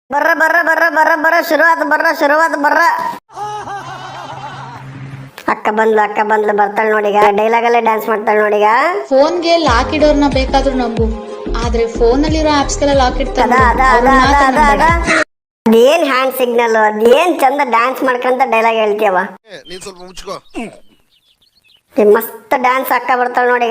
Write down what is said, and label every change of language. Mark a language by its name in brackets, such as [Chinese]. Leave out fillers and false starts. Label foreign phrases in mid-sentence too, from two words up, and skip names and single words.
[Kannada] ಬರ್ರ ಬರ್ರ ಬರ್ರ ಬರ್ರ ಬರ್ರ ಶುರುವಾತ ಬರ್ರ. ಅಕ್ಕ ಬಂದ್ಲು ಬರ್ತಾಳೆ ನೋಡಿಗ. ಡೈಲಾಗ್ ಅಲ್ಲೇ ಡ್ಯಾನ್ಸ್ ಮಾಡ್ತಾಳೆ ನೋಡಿಗ. ಫೋನ್ಗೆ ಲಾಕ್ ಇಡೋರ್ನ ಬೇಕಾದ್ರೂ ನಂಬು, ಆದ್ರೆ ಫೋನ್ ಅಲ್ಲಿರೋ ಆಪ್ಸ್ ಗೆಲ್ಲ ಲಾಕ್ ಇಡ್ತಾರೆ. ಅದೇನ್ [English] hand signal, [Kannada] ಅದೇನ್ ಚಂದ ಡ್ಯಾನ್ಸ್ ಮಾಡ್ಕೊಂತ ಡೈಲಾಗ್ ಹೇಳ್ತೀಯವ. ಮಸ್ತ್ ಡ್ಯಾನ್ಸ್ ಅಕ್ಕ ಬರ್ತಾಳೆ ನೋಡಿಗ.